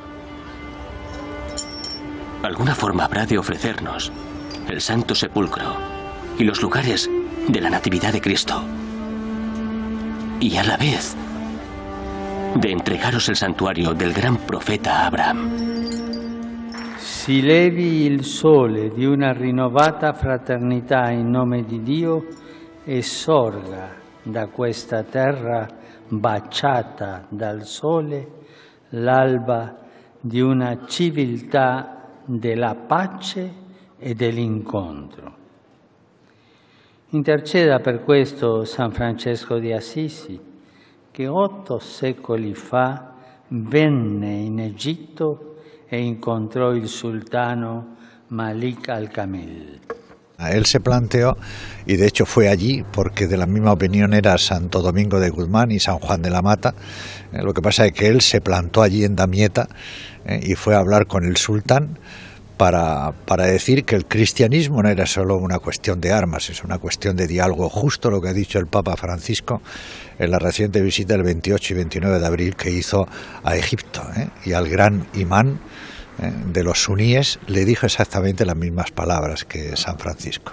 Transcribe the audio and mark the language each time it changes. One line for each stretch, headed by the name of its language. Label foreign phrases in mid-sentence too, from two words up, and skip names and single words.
Spanish: Alguna forma habrá de ofrecernos el Santo Sepulcro y los lugares de la Natividad de Cristo. Y a la vez de entregaros el santuario del gran profeta Abraham.
Italian: Si levi il sole di una rinnovata fraternità in nome di Dio e sorga da questa terra baciata dal sole l'alba di una civiltà della pace e dell'incontro. Interceda per questo San Francesco di Assisi, che 8 secoli fa venne in Egitto e incontrò il sultano Malik al-Kamil.
Spanish: Él se planteó, y de hecho fue allí, porque de la misma opinión era Santo Domingo de Guzmán y San Juan de la Mata. Lo que pasa es que él se plantó allí en Damieta y fue a hablar con el sultán para decir que el cristianismo no era solo una cuestión de armas, es una cuestión de diálogo, justo lo que ha dicho el Papa Francisco en la reciente visita del 28 y 29 de abril que hizo a Egipto, y al gran imán de los suníes le dijo exactamente las mismas palabras que San Francisco.